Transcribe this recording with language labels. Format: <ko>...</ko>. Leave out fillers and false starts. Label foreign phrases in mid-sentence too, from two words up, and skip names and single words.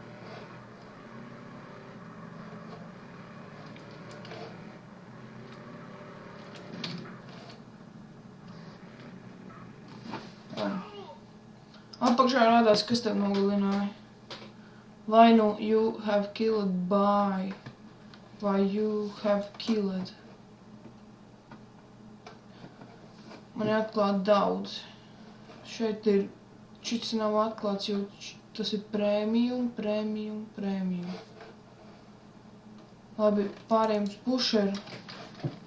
<lv>Apakšā rādās, kas tev nogalināja. Vai nu</lv> <en>you have killed by,</en> <lv>vai</lv> <en>you have killed.</en> <lv>Man ir atklāt daudz. Šeit ir, šis nav atklāts, jo tas ir premium. Labi, pārējiem uz pušeru.</lv>